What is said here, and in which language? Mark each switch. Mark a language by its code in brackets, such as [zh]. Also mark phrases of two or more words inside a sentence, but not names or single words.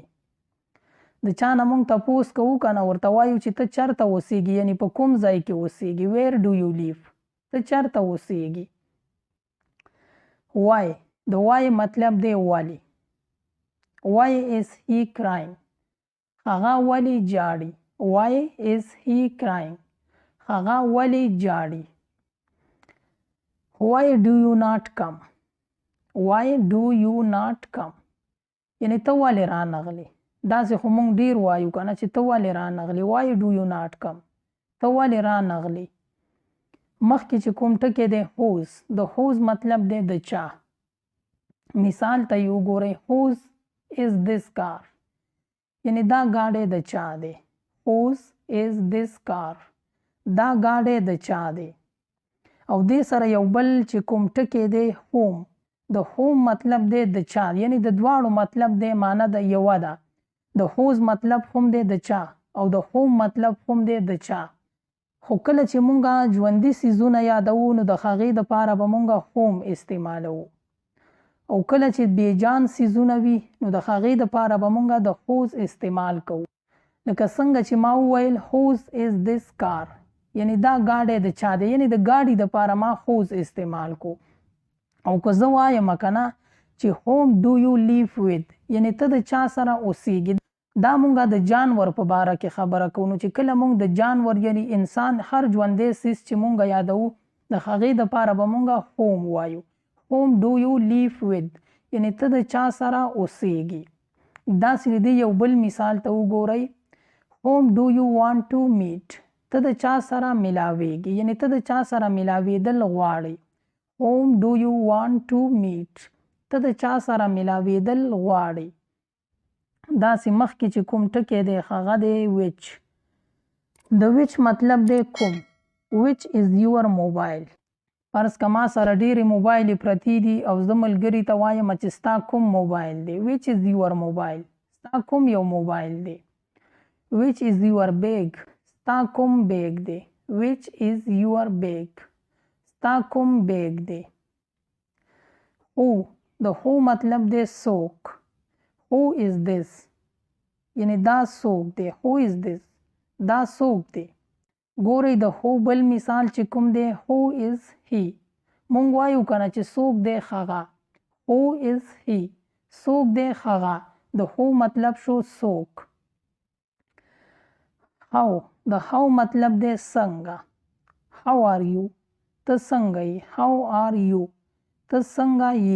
[ps] د چا نه مونږ تپوس کوو که نه ورته وایو چې ته چرته اوسیږي، یعنی په کوم ځای کې اوسیږي. [en] where do you live. [ps] ته چرته اوسیږي. [en] وای. [ps] د وای مطلب دی ولې. [en] why is he crying. [ps] هغه ولې جاړي. [en] Why is he crying? [ps] هغه ولې جاړي. [en] Why do you not come? Why do you not come? [ps] یعنی ته ولې رانغلې. داسې خو موږ ډیر وایو که نه چې ته ولې رانغلې. [en] Why do you not come? [ps] ته ولې رانغلې. مخکې چې کوم ټکی دی whose. د whose مطلب دی د چا. مثال ته یې وګورئ. [en] whose is this car. [ps] یعنی دا ګاډی د چا دی. [en] whose is this car. [ps] دا ګاډی د چا دی. او دې سره یو بل چې کوم ټکی دی home. د home مطلب دی د چا، یعنی د دواړو مطلب دی معنی د یوه ده. د whose مطلب هم دی د چا او د home مطلب هم دی د چا. خو کله چې مونږه ژوندي څیزونه یادوو نو د هغې دپاره به مونږه home استعمالوو، او کله چې بیجان څیزونه وي نو د هغې دپاره به مونږه د whose استعمال کوو. لکه څنګه چې ما وویل [en] whose is this car. [ps] یعنی دا ګاډی د چا دی، یعنی د ګاډي دپاره ما whose استعمال کو. او که زه وایم که نه چې [en] whom do you live with، [ps] یعنی ته د چا سره اوسیږي. دا مونږه د جانور په باره کې خبره کوو. نو چې کله مونږ د جانور یعنی انسان هر ژوندی څیز چې مونږ یادوو د هغې دپاره به مونږه whom وایو. [en] whom do you live with، [ps] یعنی ته د چا سره اوسیږي. داسې د یو بل مثال ته وګورئ. [en] whom do you want to meet. [ps] ته د چا سره ملاویږي، یعنی ته د چا سره ملاویدل غواړئ. [en] whom do you want to meet. [ps] ته د چا سره ملاویدل غواړئ. داسې مخکې چې کوم ټکی دی هغه دی which. د which مطلب دی کوم. [en] which is your mobile. [ps] فرض که ما سره ډېرې موبایلې پرتې دي او زه ملګري ته وایم چې ستا کوم موبایل دی. [en] which is your mobile. [ps] ستا کوم یو موبایل دی. [en] which is your bag. [ps] ستا کوم بیگ دی. [en] which is your bag. [ps] ستا کوم بیگ دی. who. د who مطلب دی څوک. [en] who is this. [ps] یعنی دا څوک دی. [en] who is this. [ps] دا څوک دی. ګورئ د who بل مثال چې کوم دی [en] who is he. [ps] مونږ وایو که نه چې څوک دی هغه. [en] who is he. [ps] څوک دی هغه. د who مطلب شو څوک. how. د how مطلب دی څنګه. [en] how are you. [ps] ته څنګه یې. [en] how are you. [ps] ته څنګه یې.